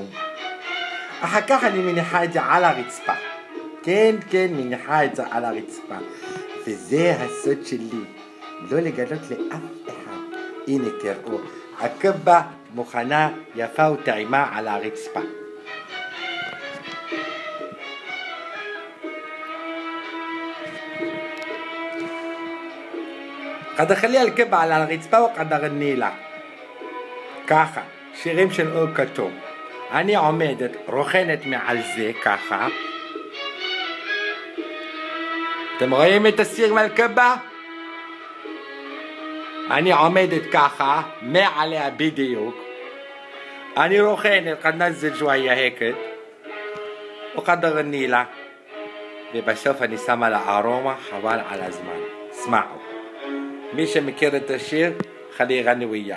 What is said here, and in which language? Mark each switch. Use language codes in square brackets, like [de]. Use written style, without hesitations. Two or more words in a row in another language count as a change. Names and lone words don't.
[he] אחר כך אני מניחה את זה על הרצפה. כן, מניחה את זה על הרצפה. וזה הסוד שלי, לא לגלות לאף אחד. הנה תראו, הכבא מוכנה, יפה וטעימה על הרצפה. [ar] قد اخليها الكبة على الرצפה وقد اغني לה. [he] ככה, שירים של אור כתום. אני עומדת, רוכנת מעל זה, ככה. אתם רואים את הסיר מהכבא? אני עומדת ככה, מעליה בדיוק. אני רוכנת, [ar] قد نزل شوية هيك. وقد اغني לה. [he] ובסוף אני שמה לה ארומה, חבל על הזמן. [ar] סמעו. [he] מי שמכיר את השיר, חלי יגני ויאי.